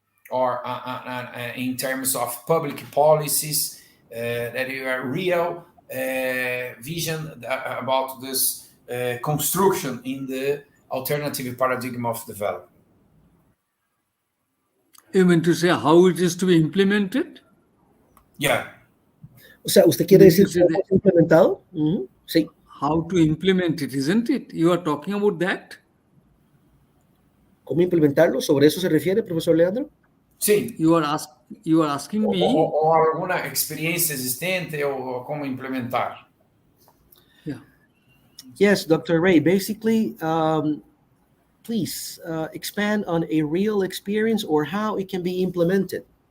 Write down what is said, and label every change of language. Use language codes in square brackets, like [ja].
[en] Or in terms of public policies, that you are real vision about this construction in the alternative paradigm of development. You mean to say how it is to be implemented? Yeah. [es] O sea, ¿usted quiere decir cómo es implementado? Sí. [en] How to implement it, isn't it? You are talking about that? [es] ¿Cómo implementarlo? ¿Sobre eso se refiere, profesor Leandro? Sí. [en] You are asking me. [es] O alguna experiencia existente o cómo implementar. [en] Yeah. Yes, Dr. Ray. Basically, please expand on a real experience or how it can be implemented.